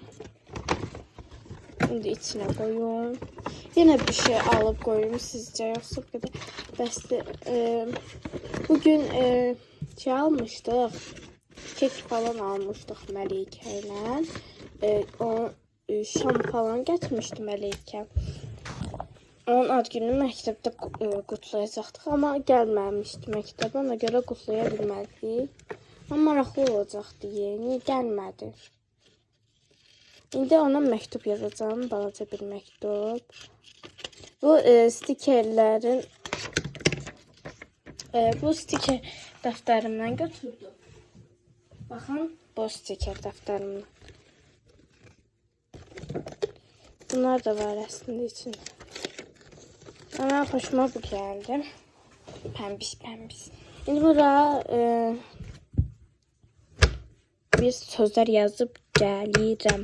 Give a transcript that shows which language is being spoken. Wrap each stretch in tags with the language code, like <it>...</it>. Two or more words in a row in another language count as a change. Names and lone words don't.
<tr>Şimdi içine koyun. Yine bir şey alıp koyayım sizce yoksa bu kadar. Bəsdir. Bugün şey almıştık. Kek falan almıştık Melike ile. O şam falan getirmişti Melike.</tr> <az>Onun ad gününü məktəbdə qutlayacaqdıq, amma gəlməmişdi məktəbə, ona görə qutlaya bilmədik. Amma maraqlı olacaqdı, niyə gəlmədi? İndi ona məktub yazacağım, balaca bir məktub. Bu stikerlərin, bu stiker dəftərimdən götürdüm. Baxın, bu stiker dəftərimdən.</az> <tr>Bunlar da var aslında içinde. Ama hoşuma bu geldi. Pembiş pembiş. Şimdi burada bir sözler yazıp gəlirəm.</tr>